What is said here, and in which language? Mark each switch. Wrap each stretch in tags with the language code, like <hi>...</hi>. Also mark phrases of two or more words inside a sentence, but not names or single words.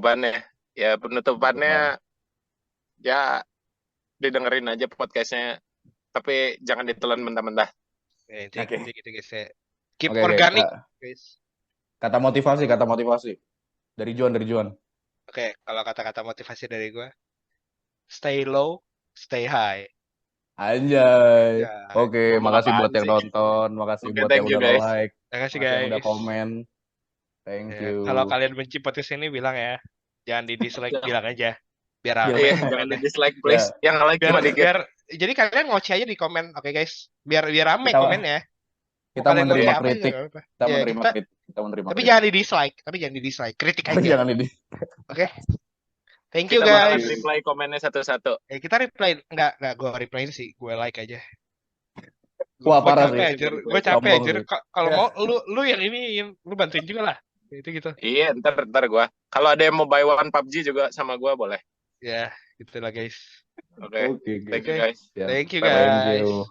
<id>Penutupannya Ya penutupannya ya didengerin aja podcastnya, tapi jangan ditelan mentah-mentah. Ya, intinya Oke. gitu guys ya. Keep Oke,</id> <en>organic guys.</en> <id>kata motivasi dari Juan. Oke, kalau kata-kata motivasi dari gue,</id> <en>stay low, stay high.</en> <id>Anjay. Ya, Oke, Ngomong makasih buat apaan yang sih? nonton, makasih Oke, buat yang</id> <en>thank you</en> <id>udah guys. nge-like, terima kasih makasih yang udah guys. komen. Thank Ya, you. kalau kalian benci podcast ini bilang ya, jangan di dislike, Jangan. bilang aja, biar Biar- rame Iya, jangan komennya. di</id> <en>dislike please.</en> <id>Ya. Yang like Biar cuma dikit. biar jadi kalian ngoceh aja di komen, oke guys, biar rame Kita- komennya. Mau Kita kalian menerima ngoceh apa kritik, juga nggak apa-apa. kita Ya, menerima kita, kritik, kita menerima tapi kritik. jangan di dislike, kritik Tapi aja. jangan ini. Oke,</id> <en>thank you</en> <id>Kita bakalan guys. reply komennya satu-satu. Kita reply, enggak gue reply sih, gue like aja. Wah, Gue parah capek sih. anjir, gue capek Sombong anjir. sih. Kalau Ya. mau lu yang ini, lu bantuin juga lah. Itu gitu. Iya, ntar gua. Kalau ada yang mau</id> <en>buy one</en> <id>PUBG juga sama gua boleh. Ya, gitulah guys. Oke. Oke,</id> <en>Thank you</en> <id>Oke. guys. Ya.</id> <en>Thank you Bye-bye. Thank guys. you.</en>